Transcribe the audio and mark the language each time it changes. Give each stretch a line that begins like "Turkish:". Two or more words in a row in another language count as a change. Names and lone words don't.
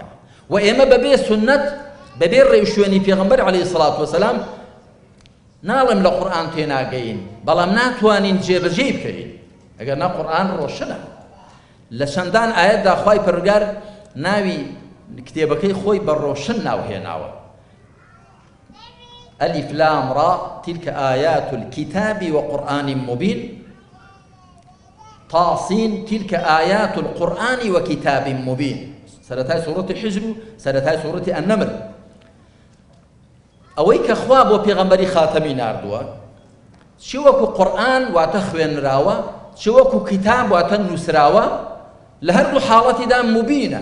Central Kurdish: و ئێمە بەبێ سنەت، بەبێ ڕێوشوێنی پێغەمبەر
Arabic: عەلەیهی سەڵات وەسەلام
Central Kurdish: ناڵێم لە قورئان تێناگەین، بەڵام ناتوانین جێبەجێی بکەین ئەگەر نا قورئان ڕۆشنە. لە چەندان ئایەتدا خوای پەروەردگار ناوی کتێبەکەی خۆی بە ڕۆشن ناوهێناوە.
Arabic: ئەلیف لام ڕا تیلکە ئایات الکتاب وقورئان مبین طاسین تلك آيات القرآن وكتاب مبين.
Central Kurdish: سەرەتای سوورەتی حیجر و سەرەتای سوورەتی ئەنەمل. ئەوەی کە خوا بۆ پێغەمبەری خاتەمی ناردووە، چی وەکو قورئان واتە خوێنراوە، چی وەکو کتاب واتە نووسراوە، لە هەردوو حاڵەتیدا مبینە.